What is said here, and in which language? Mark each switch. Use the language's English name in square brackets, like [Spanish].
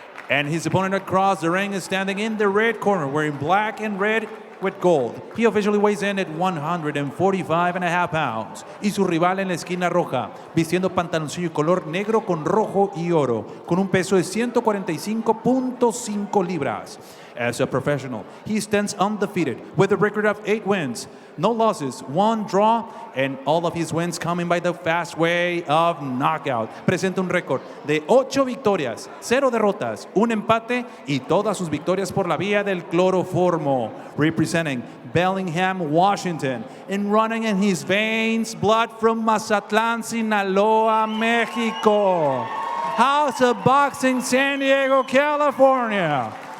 [English] And his opponent across the ring is standing in the red corner, wearing black and red with gold. He officially weighs in at 145.5 pounds. [Spanish] Y su rival en la esquina roja, vistiendo pantaloncillo color negro con rojo y oro, con un peso de 145.5 libras. [English] As a professional, he stands undefeated with a record of 8 wins, no losses, 1 draw, and all of his wins coming by the fast way of knockout. [Spanish] Presenta un récord de 8 victorias, 0 derrotas, 1 empate y todas sus victorias por la vía del cloroformo. [English] Representing Bellingham, Washington, and running in his veins blood from Mazatlán, Sinaloa, Mexico. House of Boxing, San Diego, California.